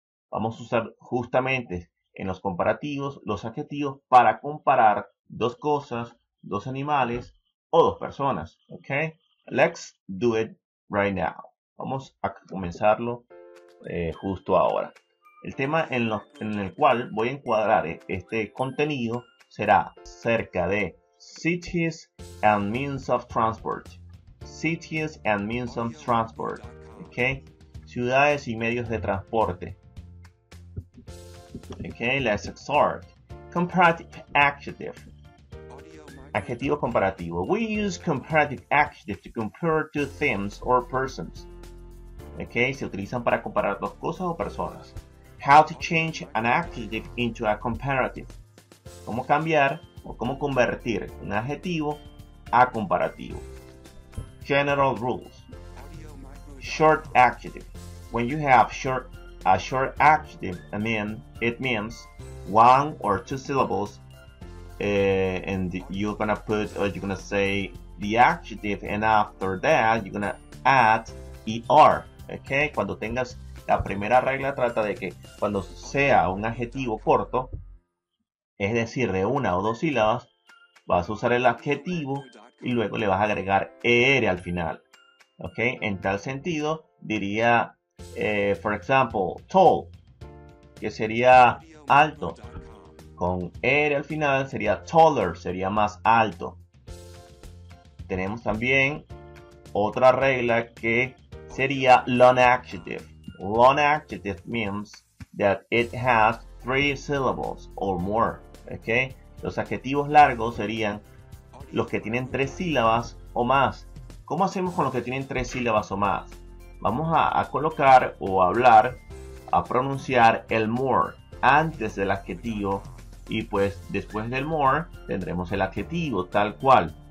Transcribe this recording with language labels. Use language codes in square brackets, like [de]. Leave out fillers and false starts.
[es] Vamos a usar justamente en los comparativos los adjetivos para comparar dos cosas, dos animales o dos personas. ¿Ok? [en] Let's do it right now. [es] Vamos a comenzarlo justo ahora. El tema en el cual voy a encuadrar este contenido será cerca de [en] cities and means of transport. Cities and means of transport. [es] ¿Ok? Ciudades y medios de transporte. [en] Okay, let's start. Comparative adjective. [es] Adjetivo comparativo. [en] We use comparative adjective to compare two things or persons. Okay, [es] se utilizan para comparar dos cosas o personas. [en] How to change an adjective into a comparative. [es] Cómo cambiar o cómo convertir un adjetivo a comparativo. [en] General rules. Short adjective. When you have a short adjective, it means one or two syllables, and you're gonna say the adjective, and after that you're gonna add er. [es] Okay, cuando tengas la primera regla, trata de que cuando sea un adjetivo corto, es decir, de una o dos sílabas, vas a usar el adjetivo y luego le vas a agregar er al final. Okay, en tal sentido diría, [en] for example, [es] tall, que sería alto. Con er al final sería taller, sería más alto. Tenemos también otra regla que sería long adjective. [en] Long adjective means that it has three syllables or more. [es] Okay, los adjetivos largos serían los que tienen tres sílabas o más. ¿Cómo hacemos con los que tienen tres sílabas o más? Vamos a colocar o a hablar, a pronunciar el more antes del adjetivo, y pues después del more tendremos el adjetivo tal cual.